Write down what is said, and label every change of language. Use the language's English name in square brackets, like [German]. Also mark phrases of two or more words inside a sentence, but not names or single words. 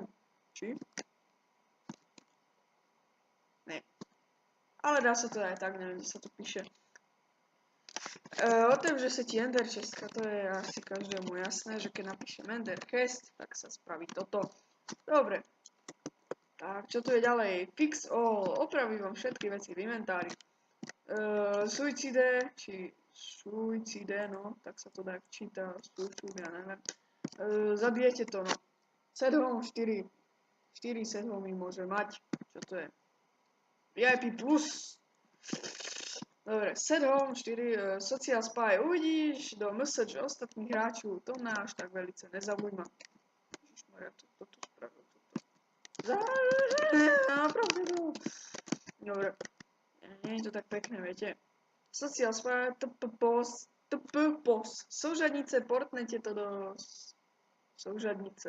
[Slovak] Či? Ne. Ale dá sa to aj tak, neviem, kde sa to píše. [Czech] Otevře se ti [Slovak] Ender česka, to je asi každému jasné, že keď napíšem Ender Chest, tak sa spraví toto. Dobre. Tak, čo tu je ďalej? [English] Fix all, [Slovak] opravím vám všetky veci v inventári. Suicide, či suicide, no, tak sa to dá číta, suicide, ja neviem. Zabijete to, no. [English] Set home 4 set home [Slovak] môže mať, čo to je? VIP plus. Dobre, [English] set home 4, social spy, [Slovak] uvidíš do message ostatných hráčov, to nás tak velice nezaujíma. Ježišmaria, toto spravil, toto. Napravde to. Dobre, nie je to tak pekné, viete. [English] Social spy, TP post, [Slovak] souřadnice, portnete to do souřadnice.